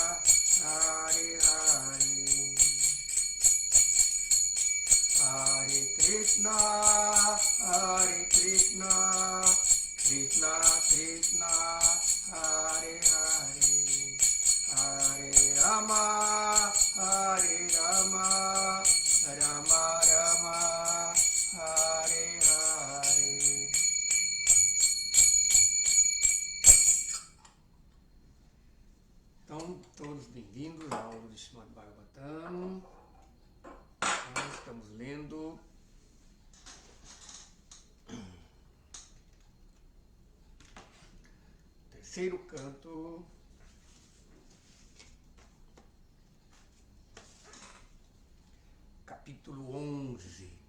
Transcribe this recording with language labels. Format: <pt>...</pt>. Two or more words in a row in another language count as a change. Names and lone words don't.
<pt>Hare Hare Hare Krishna, Hare Krishna, Krishna Krishna, Hare Hare, Hare Rama, Hare Rama, Rama Rama, Hare Hare. Então, todos bem-vindos à aula do Srimad Bhagavatam. Nós estamos lendo o terceiro canto, capítulo 11.</pt>